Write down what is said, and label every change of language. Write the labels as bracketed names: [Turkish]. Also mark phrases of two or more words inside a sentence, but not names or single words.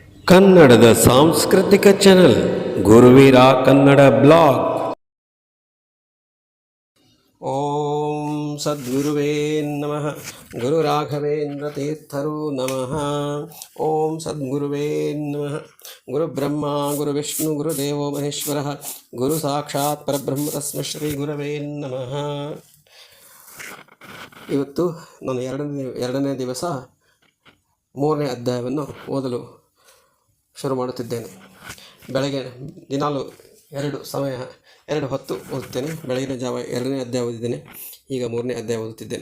[Kannada] ಕನ್ನಡದ ಸಾಂಸ್ಕೃತಿಕ ಚಾನೆಲ್ ಗುರುವೀರ ಕನ್ನಡ ಬ್ಲಾಗ್. [Sanskrit] ಓಂ ಸದ್ಗುರುವೇ ನಮಃ. ಗುರು ರಾಘವೇಂದ್ರ ತೀರ್ಥರು ನಮಃ. ಓಂ ಸದ್ಗುರುವೇ ನಮಃ. ಗುರು ಬ್ರಹ್ಮ ಗುರು ವಿಷ್ಣು ಗುರುದೇವೋ ಮಹೇಶ್ವರ ಗುರು ಸಾಕ್ಷಾತ್ ಪರಬ್ರಹ್ಮ ತಸ್ಮೈ ಶ್ರೀ ಗುರವೇ ನಮಃ. [Kannada] ಇವತ್ತು ನಾನು ಎರಡನೇ ದಿವಸ 3ನೇ ಅಧ್ಯಾಯವನ್ನು ಓದಲು ಶುರು ಮಾಡುತ್ತಿದ್ದೇನೆ. ಬೆಳಗ್ಗೆ ದಿನಾಲು ಎರಡು ಹೊತ್ತು ಓದುತ್ತೇನೆ. ಬೆಳಗಿನ ಜಾವ 2ನೇ ಅಧ್ಯಾಯ ಓದಿದ್ದೇನೆ, ಈಗ 3ನೇ ಅಧ್ಯಾಯ ಓದುತ್ತಿದ್ದೇನೆ.